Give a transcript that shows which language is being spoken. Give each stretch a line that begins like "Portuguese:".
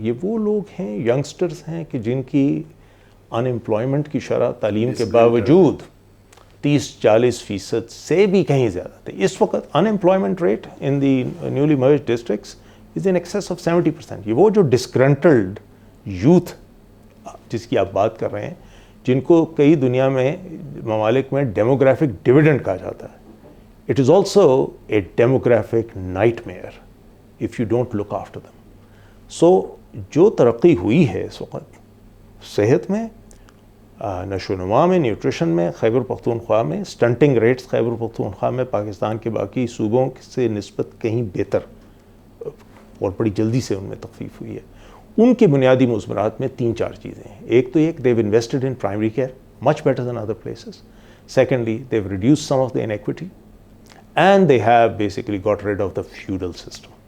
Urdu: یہ وہ لوگ ہیں, ینگسٹرز ہیں کہ جن کی ان امپلائمنٹ کی شرح تعلیم کے باوجود 30-40% سے بھی کہیں زیادہ تھے. اس وقت
English: Unemployment rate in the newly merged districts is in excess of 70%.
Urdu: یہ وہ جو
English: disgruntled youth
Urdu: جس کی آپ بات کر رہے ہیں, جن کو کئی دنیا میں ممالک میں ڈیموگرافک ڈویڈنڈ کہا جاتا ہے.
English: It is also a demographic nightmare if you don't look after them.
Urdu: سو جو ترقی ہوئی ہے اس وقت صحت میں، نشو و نما میں، نیوٹریشن میں، خیبر پختونخوا میں سٹنٹنگ ریٹس خیبر پختونخوا میں پاکستان کے باقی صوبوں سے نسبت کہیں بہتر اور بڑی جلدی سے ان میں تخفیف ہوئی ہے. ان کے بنیادی مضمرات میں 3-4 چیزیں ہیں. ایک تو یہ کہ
English: they've invested in primary care much better than other places. Secondly, they've reduced some of the inequity and they have basically got rid of the feudal system.